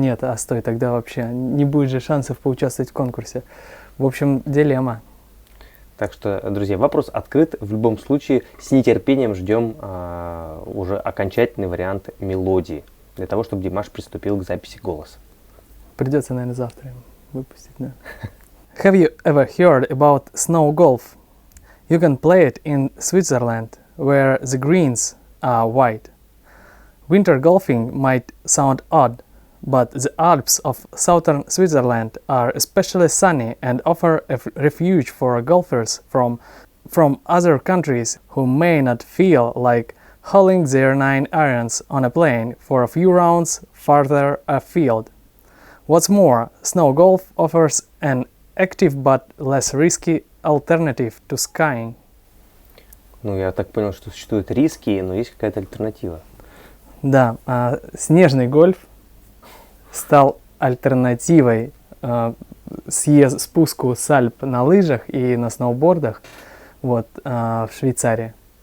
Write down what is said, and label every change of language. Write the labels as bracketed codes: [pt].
[ru] Нет, стой, тогда вообще не будет же шансов поучаствовать в конкурсе. В общем, дилемма. Так что, друзья, вопрос открыт. В любом случае, с нетерпением ждем уже окончательный вариант мелодии, для того, чтобы Димаш приступил к записи голоса. Придется, наверное, завтра выпустить, да. [en] Have you ever heard about snow golf? You can play it in Switzerland, where the greens are white. Winter golfing might sound odd, but the Alps of southern Switzerland are especially sunny and offer a refuge for golfers from other countries who may not feel like hauling their 9 irons on a plane for a few rounds farther afield. What's more, snow golf offers an active but less risky alternative to skiing. [ru] Ну, я так понял, что существуют риски, но есть какая-то альтернатива. Да, снежный гольф стал альтернативой спуску с Альп на лыжах и на сноубордах вот, в Швейцарии.